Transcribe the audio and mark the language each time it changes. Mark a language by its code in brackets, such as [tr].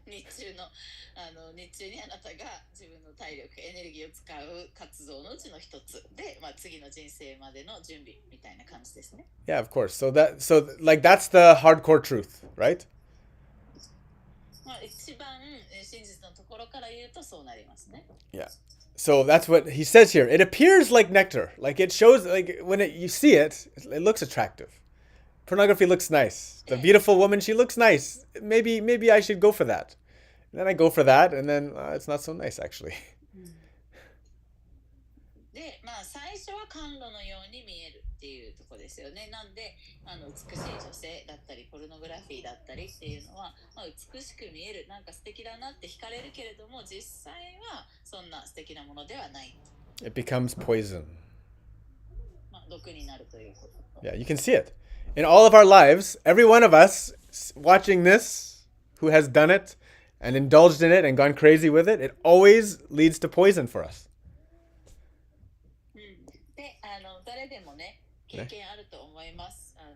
[ja] 日中にあなたが自分の体力、エネルギーを使う活動のうちの一つで、次の人生までの準備みたいな感じですね。 [en] Yeah, of course. So that's the hardcore truth, right? [ja] まあ、一番真実のところから言うとそうなりますね。 [en] Yeah. So that's what he says here. It appears like nectar. Like it shows, like when you see it, it looks attractive. Pornography looks nice. The beautiful woman, she looks nice. Maybe I should go for that. And then I go for that, and then it's not so nice actually. [ja] で、まあ、最初は甘露のように見えるっていうところですよね。なんで美しい女性だったりポルノグラフィーだったりっていうのは、まあ、美しく見える、なんか素敵だなって惹かれるけれども、実際はそんな素敵なものではない。 [en] It becomes poison. [ja] まあ、毒になるということ。 [en] Yeah, you can see it. In all of our lives, every one of us watching this, who has done it and indulged in it and gone crazy with it, it always leads to poison for us. [ja] で、誰でもね、経験あると思います。